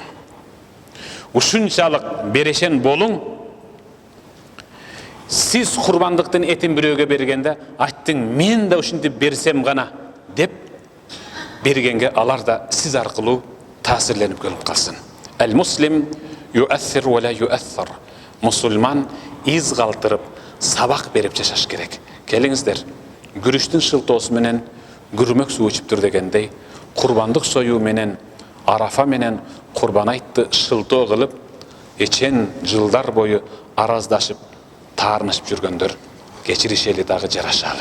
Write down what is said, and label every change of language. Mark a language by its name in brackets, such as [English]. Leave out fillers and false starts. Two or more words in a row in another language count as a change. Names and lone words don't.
[Kyrgyz] Ушунчалык берешен болуң. Сиз курбандыктын этин бирөөгө бергенде айттың, мен да ушинтип берсем гана деп бергенге алар да сиз аркылуу таасирленип келип калсын. [Arabic] المسلم ييسر ولا يعسر. [Kyrgyz] Мусулман из калтырып, сабак берип жашаш керек. Келиңиздер, күрүчтүн шылтоосу менен күрмөк суу ичиптир дегендей, курбандык союу менен, Арафа менен Курбан айтты шылтоо кылып, эчен жылдар бою араздашып, таарынышып жүргөндөр кечиришели дагы жарашалы.